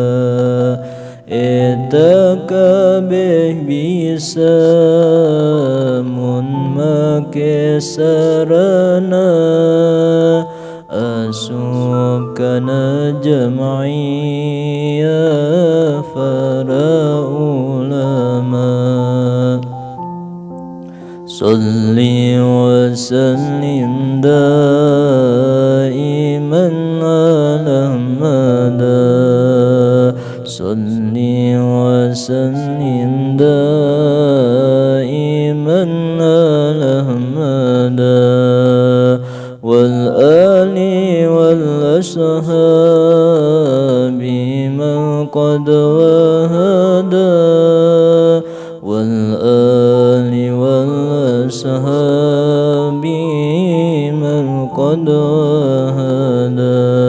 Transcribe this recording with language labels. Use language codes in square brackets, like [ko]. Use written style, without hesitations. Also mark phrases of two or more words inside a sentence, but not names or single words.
[su] Eta kabeh bisa mun make sarana asup kana jam'iyah para ulama. [ar] صل وسلم دائما على أحمد صل وسلم دائما على أحمد والآل والأصحاب من قد وحدا والآل والأصحاب من قد وحدا.